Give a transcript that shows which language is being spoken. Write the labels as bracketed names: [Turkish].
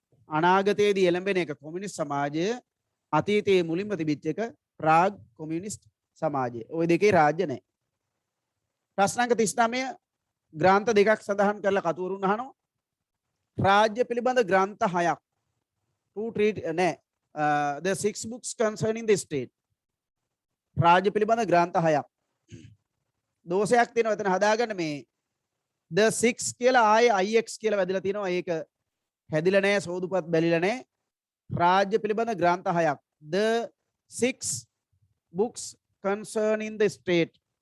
[Sinhala] අනාගතයේදී එළඹෙන එක කොමියුනිස්ට් සමාජය, අතීතයේ මුලින්ම තිබිච්ච එක ප්‍රාග් කොමියුනිස්ට් සමාජය. ওই දෙකේ රාජ්‍ය නැහැ. ප්‍රශ්න අංක 39 ග්‍රන්ථ දෙකක් සඳහන් කරලා කතුවරුන් අහනවා. රාජ්‍ය පිළිබඳ ග්‍රන්ථ 6ක් [English] to treat the 6 books concerning the state. [Sinhala] රාජ්‍ය පිළිබඳ ග්‍රන්ථ 6ක්. දෝෂයක් තියෙනවා එතන හදාගන්න මේ [English] the 6 [Sinhala] කියලා ආයේ ix කියලා වැදලා තියෙනවා. ඒක හැදිලා නැහැ, සෝදුපත් බැලිලා නැහැ. රාජ්‍ය පිළිබඳ ග්‍රන්ථ 6ක්. [English] the 6 books concerning the state.